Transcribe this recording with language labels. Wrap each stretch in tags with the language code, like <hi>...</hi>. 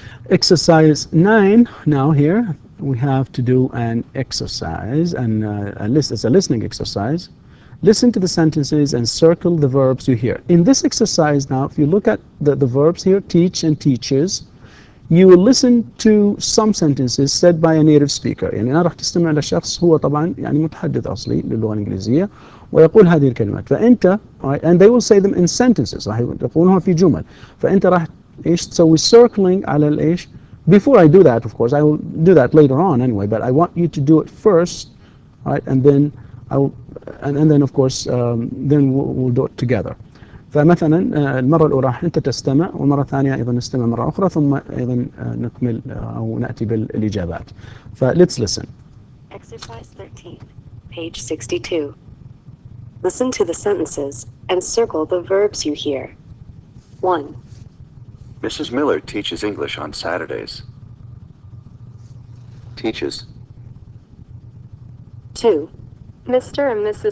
<en>Exercise 9. Now here we have to do an exercise, and it's a listening exercise. Listen to the sentences and circle the verbs you hear. In this exercise now, if you look at the verbs here, teach and teaches, you will listen to some sentences said by a native speaker.</en> <ar>يعني أنا راح تستمع لشخص هو طبعا يعني متحدث أصلي للغة الإنجليزية ويقول هذه الكلمات. فأنت</ar> <en>and they will say them in sentences.</en> <ar>راح يقولونها في جمل. فأنت راح إيش تسوي circling على الإيش.</ar> <en>Before I do that, of course, I will do that later on anyway. But I want you to do it first, right? And then and then of course then we'll do it together.</en> <ar>فمثلا المرة الأولى أنت تستمع، والمرة الثانية أيضا نستمع مرة أخرى، ثم أيضا نكمل أو نأتي بالإجابات.</ar> <en>Let's listen. Exercise 13, page 62. Listen to the sentences and circle the verbs you hear. 1. Mrs. Miller teaches English on Saturdays. Teaches. 2. Mr. and Mrs.</en>